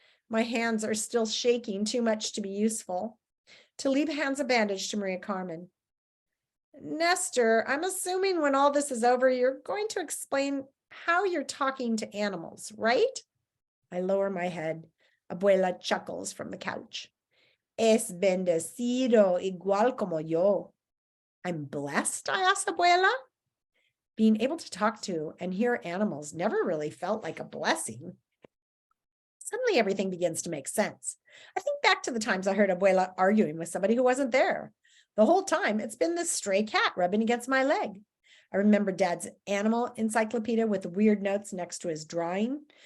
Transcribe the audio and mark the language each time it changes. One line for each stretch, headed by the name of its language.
English: My hands are still shaking too much to be useful. Talib hands a bandage to Maria Carmen. "Nestor, I'm assuming when all this is over, you're going to explain how you're talking to animals, right?" I lower my head. Abuela chuckles from the couch.
Spanish: "Es bendecido igual como yo."
English: "I'm blessed?" I asked Abuela. Being able to talk to and hear animals never really felt like a blessing. Suddenly everything begins to make sense. I think back to the times I heard Abuela arguing with somebody who wasn't there. The whole time it's been this stray cat rubbing against my leg. I remember Dad's animal encyclopedia with weird notes next to his drawing.